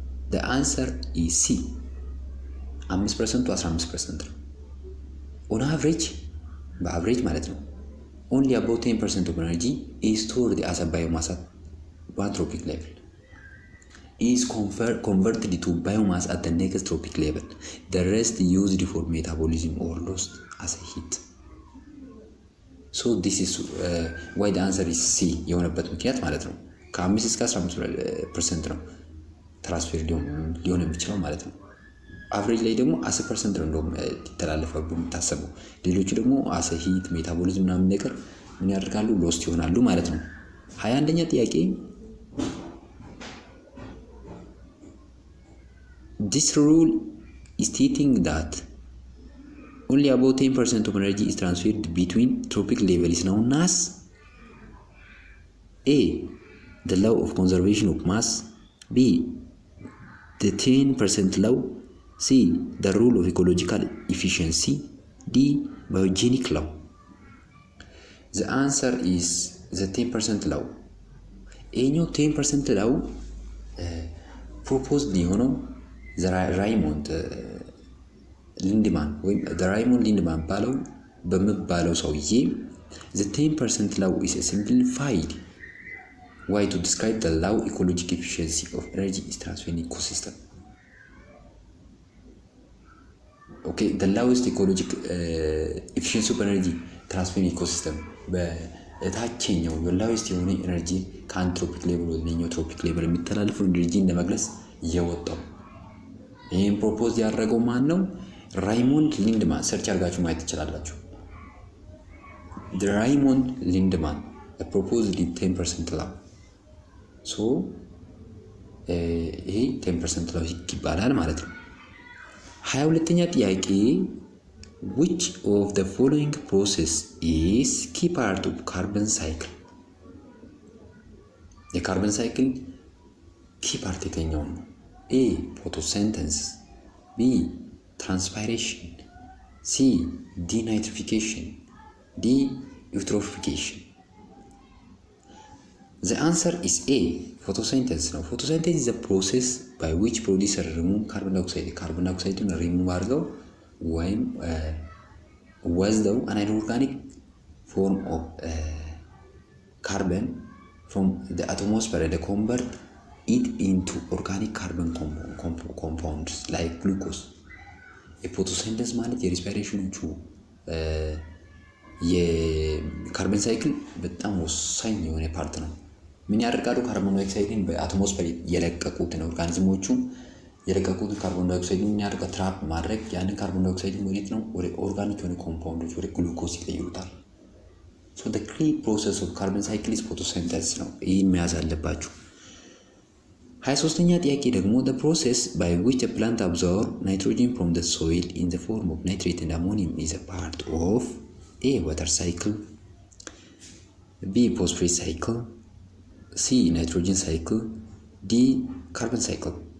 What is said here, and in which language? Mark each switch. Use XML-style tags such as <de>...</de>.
<en>The answer is C 5% to 15% ነው። on average</en> <am>በአቨሬጅ ማለት ነው</am> <en>only about 10% of energy is stored as a biomass at one trophic level is converted to biomass at the next trophic level. The rest used for metabolism or lost as a heat. So this is why the answer is C</en> <am>የሆነበት ምክንያት ማለት ነው። ከ5 እስከ 15% ነው ትራንስፈር ሊሆን የሚችለው ማለት ነው። አቨሬጅ ላይ ደግሞ 10% ነው እንደውም ይተላለፋሉ የሚታሰበው። ሌሎቹ ደግሞ as a heat ሜታቦሊዝም ምናምን ነገር ምን ያደርጋሉ? ሎስት ይሆናሉ ማለት ነው።</am> <en>21ኛ ጥያቄ this rule is stating that only about 10% of energy is transferred between trophic levels known as A the law of conservation of mass, B the 10% law, C the rule of ecological efficiency, D biogenic law. The answer is the 10% law.</en> <am>ይሄኛው 10% law proposed የሆነው ራይሞንድ ሊንድማን ወይም ራይሞንድ ሊንድማን በሚባለው ሰውዬ</am> <en>the 10% law is a simplified way to describe the law ecological efficiency of energy is transferred in ecosystem. Okay, the lowest ecological efficiency of energy transfer in ecosystem</en> <am>በታችኛው lowest የሆነ ኤነርጂ ከአንትሮፒክ ሌቭል ወደ ኒዮትሮፒክ ሌቭል የሚተላለፈው ኤነርጂ እንደመግለጽ የወጣው ይሄን ፕሮፖዝ ያደረገው ማን ነው? ራይሞንድ ሊንድማን። ሰርች አድርጋችሁ ማየት ትችላላችሁ። ራይሞንድ ሊንድማን</am> <en>proposed the 10% law. So</en> <am>ይሄ 10% ላው ህግ ይባላል ማለት ነው። 22ኛ ጥያቄ</am> <en>which of the following process is key part of carbon cycle?</en> <am>የካርበን ሳይክል ኪ ፓርት የትኛው ነው? ኤ ፎቶሲንተሲስ፣ ቢ ትራንስፓይሬሽን፣ ሲ ዲናይትሪፊኬሽን፣ ዲ ዩትሮፊኬሽን።</am> <en>The answer is A photosynthesis ነው። photosynthesis is a process by which producer remove carbon dioxide carbon dioxide remove</en> <am>አድርገው ወይም ወስደው</am> <en>an inorganic form of carbon from the atmosphere and convert it into organic carbon compounds like glucose.</en> <am>የፎቶሲንተሲስ ማለት የሬስፓይሬሽኖቹ የካርበን ሳይክል በጣም ወሳኝ የሆነ ፓርት ነው። ምን ያደርጋሉ? ካርቦን ዳይኦክሳይድን በአትሞስፌር የለቀቁትን ኦርጋኒዝሞቹ የለቀቁትን ካርቦን ዳይኦክሳይድን ምን ያደርጋል? ትራፕ ማድረግ ያንን ካርቦን ዳይኦክሳይድን ወዴት ነው? ወደ ኦርጋኒክ የሆነ ኮምፓውንዶች ወደ ግሉኮስ ይቀይሩታል።</am> <en>ሶ the key process of carbon cycle is photosynthesis ነው።</en> <am>ይህን መያዝ አለባችሁ። 23ኛ ጥያቄ ደግሞ</am> <en>the process by which a plant absorbs nitrogen from the soil in the form of nitrate and ammonium is a part of A water cycle, B phosphorus cycle, C nitrogen cycle, D carbon cycle.</en>